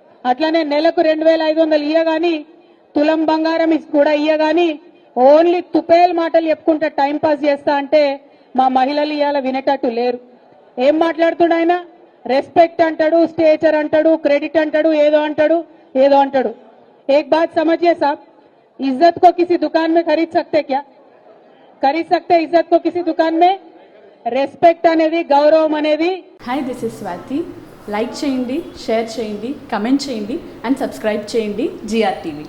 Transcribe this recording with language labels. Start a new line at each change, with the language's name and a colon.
Telugu: అట్లనే నెలకు 2500 ఇయ్యగాని తులం బంగారం కూడా ఇయ్యగాని ఓన్లీ తుపేల్ మాటలు చెప్పుకుంటా టైం పాస్ చేస్తా అంటే మా మహిళలు ఇయ్యాల వినేటట్టు లేరు. ఏం మాట్లాడుతున్నా ఆయన? రెస్పెక్ట్ అంటాడు, స్టేచర్ అంటాడు, క్రెడిట్ అంటాడు, ఏదో అంటాడు.
Hindi: एक बात समझिए साहब, इज्जत को किसी दुकान में खरीद सकते क्या? खरीद सकते इज्जत को किसी दुकान में?
Telugu: రెస్పెక్ట్ అనేది, గౌరవం అనేది.
English: Hi, this is Swathi.
Telugu: Like చేయండి, షేర్ చేయండి, కమెంట్ చేయండి అండ్ సబ్స్క్రైబ్ చేయండి GR TV.